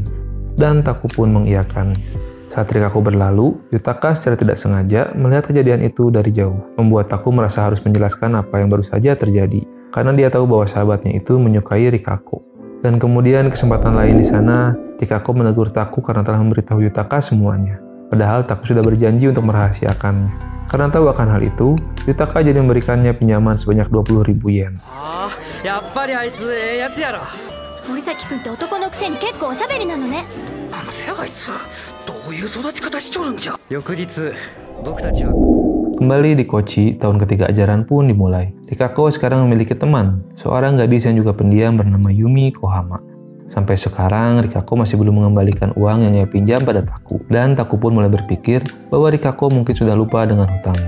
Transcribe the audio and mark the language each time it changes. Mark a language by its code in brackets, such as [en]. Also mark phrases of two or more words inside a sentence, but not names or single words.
[id] Dan Taku pun mengiyakannya. Saat Rikako berlalu, Yutaka secara tidak sengaja melihat kejadian itu dari jauh, membuat Taku merasa harus menjelaskan apa yang baru saja terjadi, karena dia tahu bahwa sahabatnya itu menyukai Rikako. Dan kemudian kesempatan lain di sana, Rikako menegur Taku karena telah memberitahu Yutaka semuanya. Padahal Taku sudah berjanji untuk merahasiakannya. Karena tahu akan hal itu, Yutaka jadi memberikannya pinjaman sebanyak 20.000 yen. [ja] やっぱりあいつええやつやろ。森崎君って男のくせに結構おしゃべりなのね。なんせあいつどういう育ち方しちょるんじゃ。翌日僕たちは [id] Kembali di Kochi, tahun ketiga ajaran pun dimulai. Rikako sekarang memiliki teman, seorang gadis yang juga pendiam bernama Yumi Kohama. Sampai sekarang, Rikako masih belum mengembalikan uang yang ia pinjam pada Taku. Dan Taku pun mulai berpikir bahwa Rikako mungkin sudah lupa dengan hutangnya.